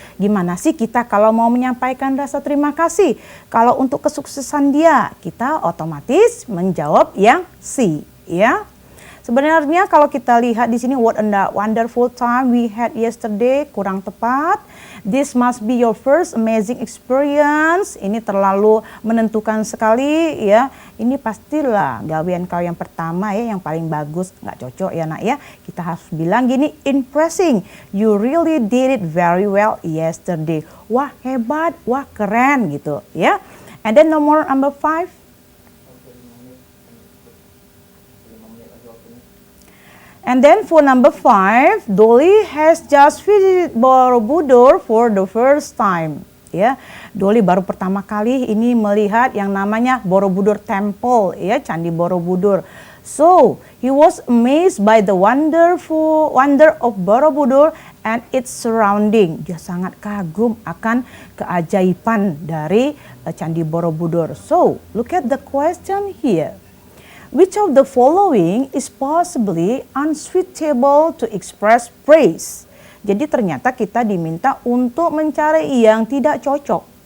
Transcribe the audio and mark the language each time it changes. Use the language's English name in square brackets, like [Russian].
[Indonesian] Gimana sih kita kalau mau menyampaikan rasa terima kasih? Kalau untuk kesuksesan dia, kita otomatis menjawab yang C, ya. Sebenarnya kalau kita lihat di sini, [English] what a wonderful time we had yesterday, [Indonesian] kurang tepat. [English] This must be your first amazing experience. [Indonesian] Ini terlalu menentukan sekali ya. Ini pastilah gawean kau yang pertama ya, yang paling bagus. Nggak cocok ya nak ya. Kita harus bilang gini, impressing. [English] You really did it very well yesterday. [Indonesian] Wah hebat, wah keren gitu ya. [English] And then number 5. And then for number 5, Dolly has just visited Borobudur for the first time. ya. [Indonesian] Dolly baru pertama kali ini melihat yang namanya Borobudur Temple, ya, Candi Borobudur. [English] So, he was amazed by the wonder of Borobudur and its surrounding. [Indonesian] Dia sangat kagum akan keajaiban dari Candi Borobudur. [English] So, look at the question here. Which of the following is possibly unsuitable to express praise? [Indonesian] Jadi ternyata kita diminta untuk mencari yang tidak cocok.